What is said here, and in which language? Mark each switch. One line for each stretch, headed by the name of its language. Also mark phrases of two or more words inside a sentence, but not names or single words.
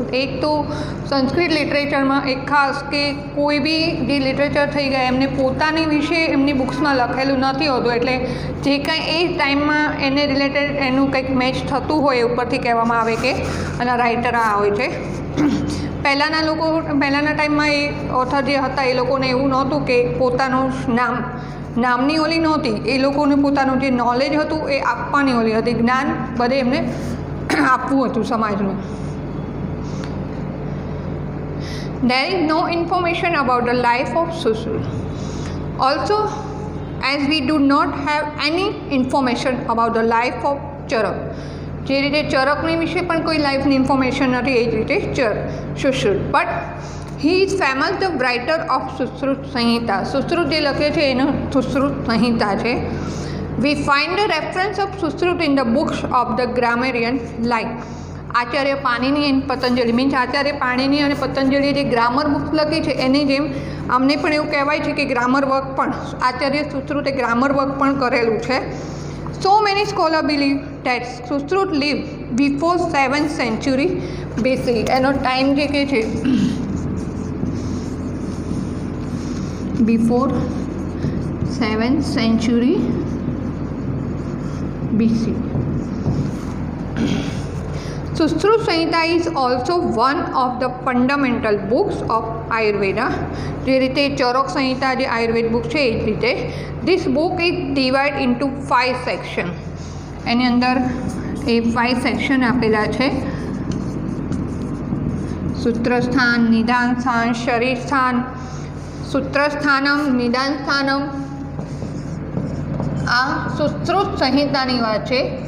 Gujarati: એક તો સંસ્કૃત લિટરેચરમાં એક ખાસ કે કોઈ બી જે લિટરેચર થઈ ગયા એમને પોતાની વિશે એમની બુક્સમાં લખેલું નથી હોતું એટલે જે કંઈ એ ટાઈમમાં એને રિલેટેડ એનું કંઈક મેચ થતું હોય ઉપરથી કહેવામાં આવે કે અને રાઇટર આ હોય છે. પહેલાંના ટાઈમમાં એ ઓથર જે હતા એ લોકોને એવું નહોતું કે પોતાનું નામની ઓલી નહોતી. એ લોકોને પોતાનું જે નોલેજ હતું એ આપવાની ઓલી હતી, જ્ઞાન બધે એમને આપવું હતું સમાજને.
English: There is no information about the life of Sushruta. Also, as we do not have any information about the life of Charak.
Gujarati: જે રીતે ચરકની વિશે પણ કોઈ લાઈફની ઇન્ફોર્મેશન નથી એ જ રીતે સુશ્રુત.
English: But he is famous the writer of સુશ્રુત સંહિતા.
Gujarati: સુશ્રુત જે લખે છે એનો સુશ્રુત સંહિતા છે.
English: We find the reference of સુશ્રુત in the books of the grammarian like આચાર્ય પાણીની એન્ડ પતંજલિ.
Gujarati: મીન્સ આચાર્ય પાણીની અને પતંજલિએ જે
English: grammar books
Gujarati: લખી છે એની જેમ અમને પણ એવું કહેવાય છે કે
English: grammar work
Gujarati: પણ આચાર્ય સુશ્રુતે
English: grammar work
Gujarati: પણ કરેલું છે.
English: So many scholars believe that Sushruta lived before 7th century BC.
Gujarati: એનો ટાઈમ જે કે છે
English: before 7th century BC. Susruta Samhita is also one of the fundamental books of Ayurveda.
Gujarati: જે રીતે ચરક સંહિતા જે આયુર્વેદ બુક છે એ જ રીતે
English: this book is divided into 5 sections.
Gujarati: એની અંદર એ 5 સેક્શન આપેલા છે. સૂત્રસ્થાન, નિદાન સ્થાન, શરીર સ્થાન, સૂત્રસ્થાનમ, નિદાન સ્થાનમ. આ સુશ્રુત સંહિતાની વાત છે.